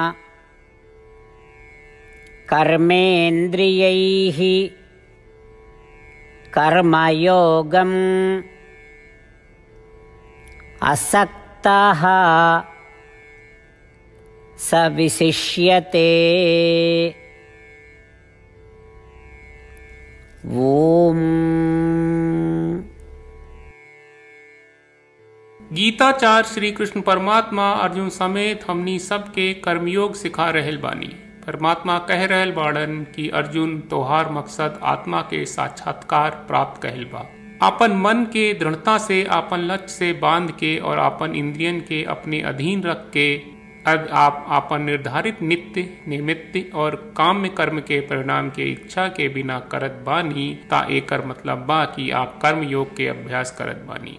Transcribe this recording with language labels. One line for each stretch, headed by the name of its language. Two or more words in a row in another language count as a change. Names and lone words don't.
Sanskrit: कर्मेन्द्रियैः कर्मयोगम् असक्तः स विशिष्यते। ओम।
Bhojpuri: गीताचार्य श्री कृष्ण परमात्मा अर्जुन समेत हमनी सबके कर्मयोग सिखा रहल बानी। परमात्मा कह रहल बाड़न कि अर्जुन तोहार मकसद आत्मा के साक्षात्कार प्राप्त कहल बा। आपन मन के दृढ़ता से आपन लक्ष्य से बांध के और आपन इंद्रियन के अपने अधीन रख के आप आपन निर्धारित नित्य निमित्त और काम्य कर्म के परिणाम के इच्छा के बिना करत बानी ता एकर मतलब बा कि आप कर्म योग के अभ्यास करत बानी।